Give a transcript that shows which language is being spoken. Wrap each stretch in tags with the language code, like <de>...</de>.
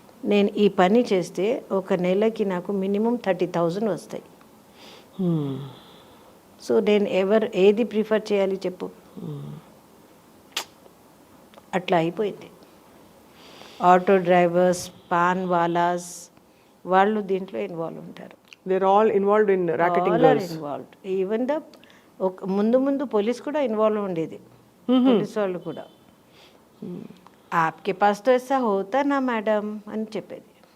<te>నేను ఈ పని చేస్తే ఒక నెలకి నాకు మినిమం 30,000 వస్తాయి. సో నేను ఏది ప్రిఫర్ చేయాలి చెప్పు? అట్లా అయిపోయింది. ఆటో డ్రైవర్స్, పాన్ వాలాస్ వాళ్ళు దీంట్లో ఇన్వాల్వ్ ఉంటారు.</te> <en>They're all involved in racketing girls. Involved. Even the</en> <te>ముందు పోలీస్ కూడా ఇన్వాల్వ్ ఉండేది. పోలీస్ వాళ్ళు కూడా</te> <hi>ఆప్కే పాస్ తో ఐసా హోతా నా</hi> <te>మేడం అని చెప్పేది.</te>